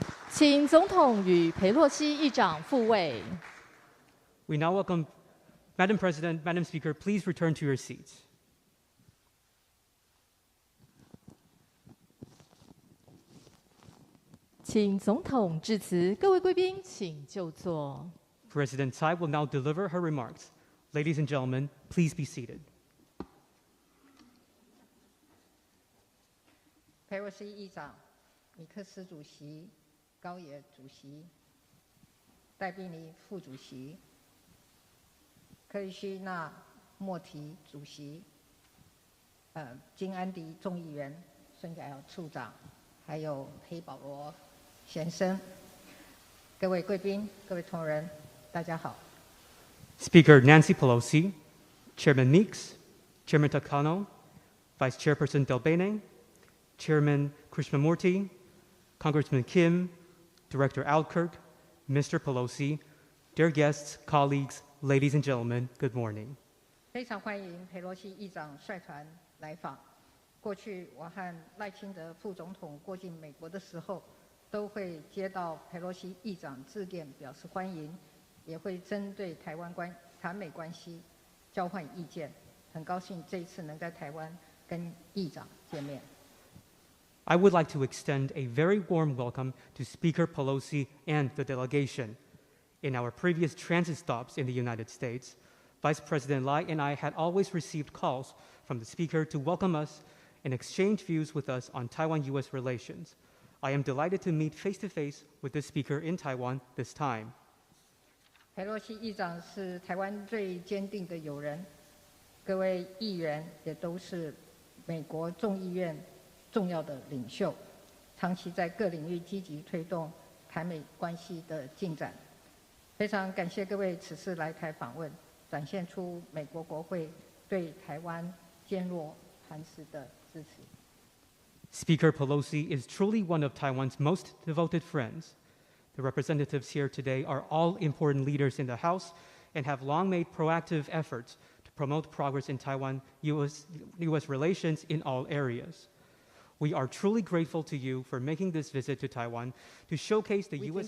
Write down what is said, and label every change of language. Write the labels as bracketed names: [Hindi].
[Chinese] 请总统与裴洛西议长复位。 [English] We now welcome Madam President, Madam Speaker, please return to your seats. [Chinese] 请总统致辞，各位贵宾请就座。 [English] President Tsai will now deliver her remarks. Ladies and gentlemen, please be seated. [Chinese] 裴洛西议长、米克斯主席、高野主席、戴宾尼副主席、克里希纳莫提主席、金安迪众议员、孙改尧处长，还有黑保罗先生，各位贵宾、各位同仁，大家好。 [English] Speaker Nancy Pelosi, Chairman Meeks, Chairman Takano, Vice Chairperson Delbene, Chairman Krishnamurti, Congressman Kim, Director Alkirk, Mr. Pelosi, dear guests, colleagues, ladies and gentlemen, good morning. [Chinese] 非常欢迎裴洛西议长率团来访。过去我和赖清德副总统过境美国的时候，都会接到裴洛西议长致电表示欢迎，也会针对台美关系交换意见。很高兴这一次能在台湾跟议长见面。 [English] I would like to extend a very warm welcome to Speaker Pelosi and the delegation. In our previous transit stops in the United States, Vice President Lai and I had always received calls from the Speaker to welcome us and exchange views with us on Taiwan-U.S. relations. I am delighted to meet face-to-face with the Speaker in Taiwan this time. [Chinese] 裴洛西议长是台湾最坚定的友人，各位议员也都是美国众议院重要的领袖，长期在各领域积极推动台美关系的进展。非常感谢各位此次来台访问，展现出美国国会对台湾坚若磐石的支持。 [English] Speaker Pelosi is truly one of Taiwan's most devoted friends. The representatives here today are all important leaders in the House and have long made proactive efforts to promote progress in Taiwan-U.S. relations in all areas. We are truly grateful to you for making this visit to Taiwan to showcase the U.S.